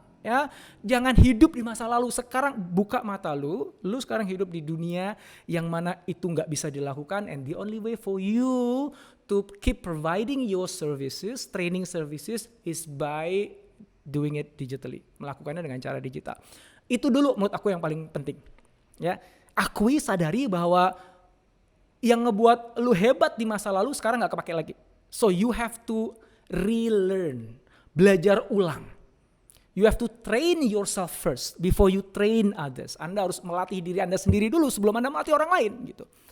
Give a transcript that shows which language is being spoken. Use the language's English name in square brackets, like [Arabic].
[Indonesian] Ya, jangan hidup di masa lalu. Sekarang buka mata lu sekarang hidup di dunia yang mana itu nggak bisa dilakukan, [English] and the only way for you to keep providing your services, training services, is by doing it digitally, [Indonesian] melakukannya dengan cara digital. Itu dulu menurut aku yang paling penting. Ya, akui, sadari bahwa yang ngebuat lu hebat di masa lalu sekarang gak kepake lagi. [English] So you have to relearn, [Indonesian] belajar ulang. [English] You have to train yourself first before you train others. [Indonesian] Anda harus melatih diri Anda sendiri dulu sebelum Anda melatih orang lain gitu.